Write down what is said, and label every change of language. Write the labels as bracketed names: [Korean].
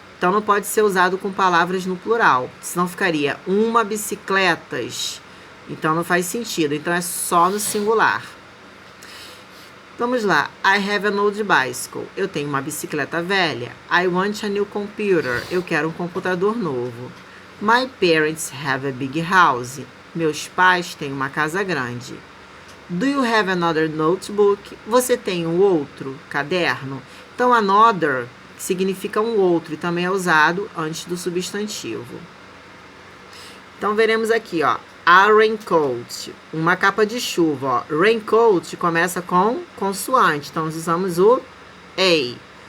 [Portuguese] Então não pode ser usado com palavras no plural. Senão ficaria uma bicicletas. Então não faz sentido. Então é só no singular. Vamos lá. [English] I have an old bicycle. [Portuguese] Eu tenho uma bicicleta velha. [English] I want a new computer. [Portuguese] Eu quero um computador novo. [English] My parents have a big house. [Portuguese] Meus pais têm uma casa grande. [English] Do you have another notebook? [Portuguese] Você tem um outro caderno? Então, another significa um outro e também é usado antes do substantivo. Então, veremos aqui, ó. A raincoat, uma capa de chuva, ó. Raincoat começa com consoante, então nós usamos o A.